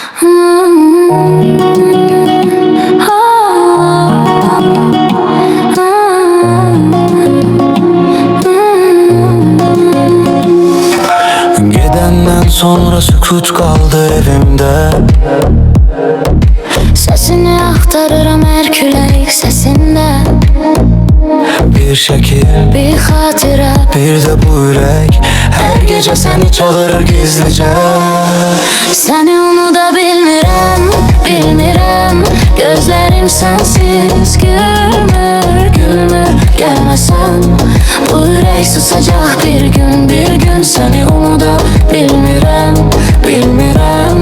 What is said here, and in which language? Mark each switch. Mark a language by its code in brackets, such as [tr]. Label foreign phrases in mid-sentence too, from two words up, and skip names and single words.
[tr] Gidenden sonra sükut kaldı evimde. [az] Sesini aktarıram her külək səsində. [tr] Bir şekil, [az] Bir xatirə, [tr] bir de bu yürek her gece seni çağırır gizlice. [az] səni unuda bilmirəm, bilmirəm. Gözlərim sənsiz gülmür, gülmür. Gəlməsən bu ürək susacaq bir gün, bir gün. Səni unuda bilmirəm, bilmirəm.